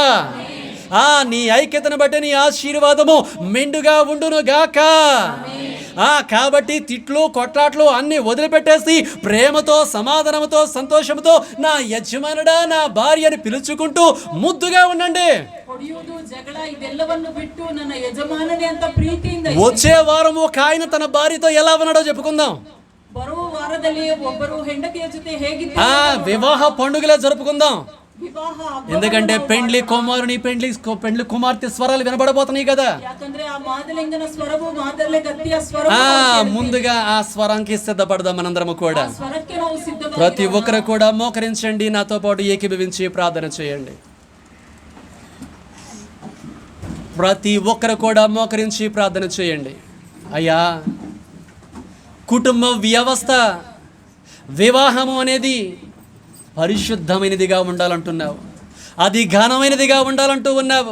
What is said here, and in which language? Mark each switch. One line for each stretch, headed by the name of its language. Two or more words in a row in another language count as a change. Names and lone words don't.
Telugu: నీ ఐక్యతను బట్టి నీ ఆశీర్వాదము మెండుగా ఉండును గాక. కాబట్టి తిట్లు కొట్లాట్లు అన్ని వదిలిపెట్టేసి ప్రేమతో సమాధానంతో సంతోషంతో నా యజమానుడా నా భార్యని పిలుచుకుంటూ ముద్దుగా ఉండండి.
Kannada: ಹೊಡೆಯುವುದು ಜಗಳ ಇದೆಲ್ಲವನ್ನು ಬಿಟ್ಟು ನನ್ನ ಯಜಮಾನನೇ ಅಂತ ಪ್ರೀತಿಯಿಂದ
Telugu: వచ్చే వారం ఒక ఆయన తన భార్యతో ఎలా ఉన్నాడో చెప్పుకుందాం.
Kannada: ಬರುವ ವಾರದಲ್ಲಿ ಒಬ್ಬರು ಹೆಂಡತಿಯ ಜೊತೆ ಹೇಗಿದ್ದಾರೆ
Telugu: వివాహ పండుగలే జరుపుకుందాం.
Kannada: ವಿವಾಹ
Telugu: ఎందుకంటే పెండ్లి కుమారుని పెండ్లి కుమార్తె స్వరాలు వినబడబోతున్నాయి కదా.
Kannada: ಯಾಕಂದ್ರೆ ಆ ಮಾದಲಿಂಗನ ಸ್ವರವು ಮಾದಲೆ ಗತ್ತಿಯ ಸ್ವರ
Telugu: ముందుగా ఆ స్వరానికి సిద్ధపడదాం మనందరము కూడా.
Kannada: ಸ್ವರಕ್ಕೆ ನಾವು ಸಿದ್ಧ.
Telugu: ప్రతి ఒక్కరు కూడా మోకరించండి, నాతో పాటు ఏకీభవించి ప్రార్థన చేయండి. ప్రతి ఒక్కరు కూడా మోకరించి ప్రార్థన చేయండి. అయ్యా, కుటుంబ వ్యవస్థ వివాహము అనేది పరిశుద్ధమైనదిగా ఉండాలంటున్నావు, అది ఘనమైనదిగా ఉండాలంటూ ఉన్నావు.